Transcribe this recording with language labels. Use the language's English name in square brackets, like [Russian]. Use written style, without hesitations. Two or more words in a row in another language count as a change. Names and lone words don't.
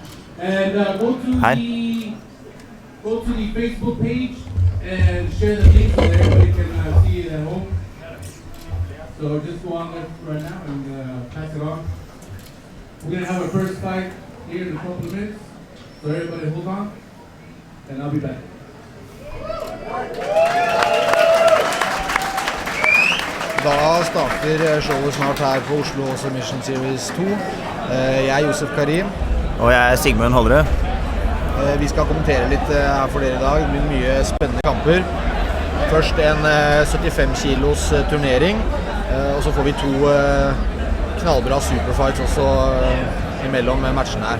[English] And go to the Facebook page and share the link so that everybody can see it at home. So just go on there right now and pass it on. We're going to have our first fight here in a couple of minutes. So everybody hold on, and I'll be back. [Norwegian] Da starter showet snart her på Oslo Submission Series 2. Jeg Josef Karim. Og jeg Sigmund Holderud. Vi skal kommentere litt her for dere I dag. Det blir mye spennende kamper. Først en 75 kilos turnering, og så får vi to knallbra superfights også imellom matchene her.